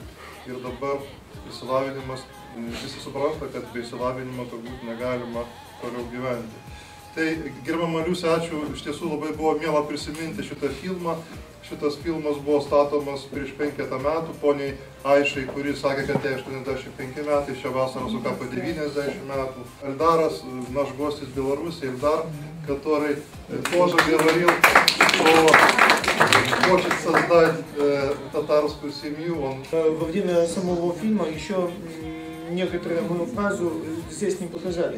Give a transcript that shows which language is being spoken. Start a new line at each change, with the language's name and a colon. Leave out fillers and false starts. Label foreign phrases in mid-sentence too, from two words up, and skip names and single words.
Lithuanian: Ir dabar išsilavinimas, visi supranta, kad be išsilavinimo turbūt negalima toliau gyventi. Tai, gerbiama Liusė, ačiū, iš tiesų labai buvo miela prisiminti šitą filmą. Šitas filmas buvo statomas prieš 5 metų, poniai Aišai, kuri sakė, kad jai 85 metai, šią vasarą sukako 90 metų.
Russian: Эльдарас, наш гость из Беларуси, Эльдар, который тоже говорил, что хочет создать татарскую семью. Во время самого фильма еще некоторую мою фразу здесь не показали.